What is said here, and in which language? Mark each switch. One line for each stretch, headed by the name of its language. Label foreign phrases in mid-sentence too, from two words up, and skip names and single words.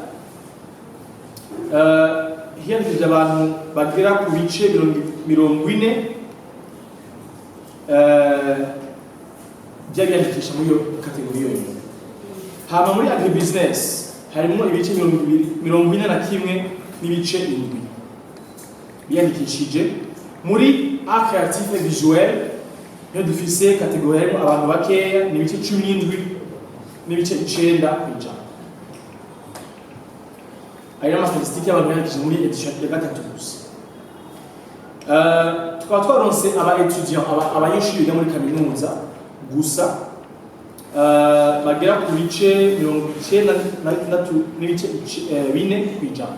Rundi: Hiyandikishije abantu bagera ku bice 40 by'abiyandikisha muri iyo catégorie yonyine. Hama muri agribusiness harimo ibice 41 n'ibice 7 biyandikishije. Muri
French: art créatif et visuel
Rundi: niyo dufise catégorie harimo abantu bakeya n'ibice 17 n'ibice 9 kw'ijana. Aya amastatistiki y'abantu biyandikishije muri edition ya gatatu gusa. Tukaba twaronse aba-étudiants abanyeshuri biga muri kaminuza gusa bagera ku bice 96 n'ibice 4 kw'ijana.